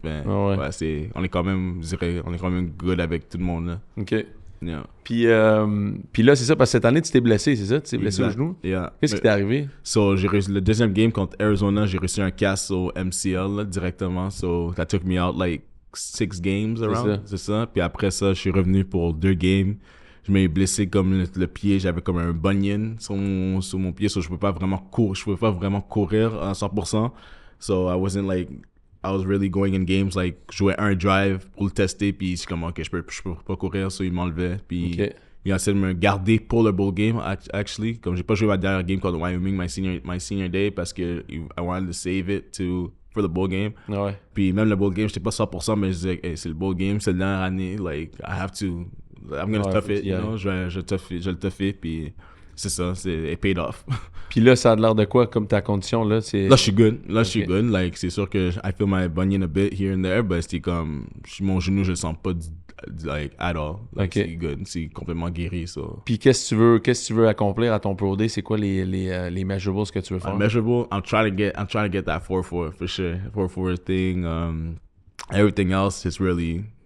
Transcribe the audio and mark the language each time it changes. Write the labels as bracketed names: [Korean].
[French] Mais, on est quand même, je dirais, good avec tout le monde là. [English] OK. Yeah. [French] Puis là, c'est ça, parce que cette année, tu t'es blessé, c'est ça? Tu t'es blessé au genou? [English] Yeah. [French] Qu'est-ce qui t'est arrivé? So, le deuxième game contre Arizona, j'ai reçu un casse au MCL là, directement. [English] So, that took me out 6 games around. [French] C'est ça. Puis après ça, je suis revenu pour 2 games. Je m'ai blessé comme le pied. J'avais comme un bunion sur mon pied. So, je ne pouvais pas vraiment courir à 100%. [English] So, I was really going in games, [French] je jouais un drive pour le tester, puis je suis comme, ok, je peux pas courir, so il m'enlevait, puis il a essayé de me garder pour le bowl game, actually, comme j'ai pas joué ma dernière game contre Wyoming, [English] my senior day, [French] parce que [English] I wanted to save it for the bowl game. [French] Ouais. Puis même le bowl game, j'étais pas 100%, mais je disais, hey, c'est le bowl game, c'est la dernière année, [English] I'm gonna tough it, you know, [French] je vais le tougher, puis c'est ça, [English] it paid off. [French] Puis là, ça a l'air de quoi, comme ta condition, là? Là, je suis good. Je suis good. C'est sûr que [English] I feel my bunion a bit here and there, [French] but c'est comme, mon genou, je le sens pas, [English] at all. [French] C'est good. C'est complètement guéri, ça. Puis qu'est-ce que tu veux accomplir à ton Pro Day? C'est quoi les measurables que tu veux faire? [English] Measurable, I'm trying to get that 4-4 for sure. 4-4 thing. Everything else is really...